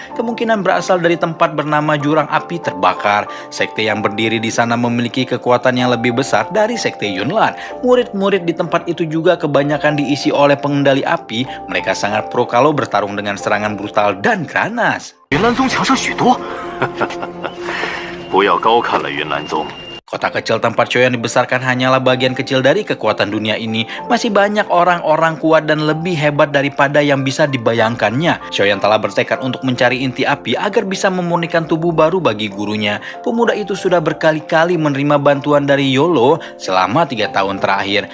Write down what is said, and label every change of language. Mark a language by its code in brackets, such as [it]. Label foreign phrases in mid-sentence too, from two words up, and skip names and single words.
[id] Kemungkinan berasal dari tempat bernama jurang api terbakar. Sekte yang berdiri di sana memiliki kekuatan yang lebih besar dari Sekte Yunlan. Murid-murid di tempat itu juga kebanyakan diisi oleh pengendali api. Mereka sangat pro kalau bertarung dengan serangan brutal dan ganas. [zh] 云岚宗强盛许多，不要高看了云岚宗。 [id] Kota kecil tempat Xiaoyan dibesarkan hanyalah bagian kecil dari kekuatan dunia ini. Masih banyak orang-orang kuat dan lebih hebat daripada yang bisa dibayangkannya. Xiaoyan telah bertekad untuk mencari inti api agar bisa memurnikan tubuh baru bagi gurunya. Pemuda itu sudah berkali-kali menerima bantuan dari Yolo selama 3 tahun terakhir.